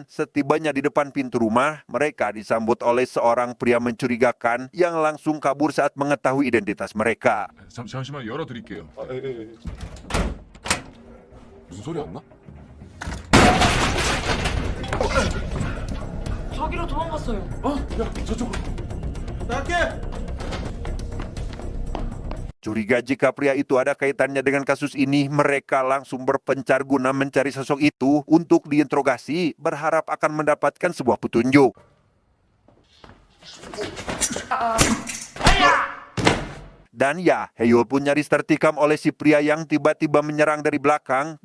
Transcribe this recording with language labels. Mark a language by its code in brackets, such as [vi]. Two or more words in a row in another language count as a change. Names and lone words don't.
[id] Setibanya di depan pintu rumah, mereka disambut oleh seorang pria mencurigakan yang langsung kabur saat mengetahui identitas mereka. [ko] 잠시만 열어드릴게요. 무슨 소리 안 나? 자기로 도망갔어요. 야 저쪽으로. [id] Curiga jika pria itu ada kaitannya dengan kasus ini, mereka langsung berpencar guna mencari sosok itu untuk diinterogasi, berharap akan mendapatkan sebuah petunjuk. Dan ya, Hae-yul pun nyaris tertikam oleh si pria yang tiba-tiba menyerang dari belakang.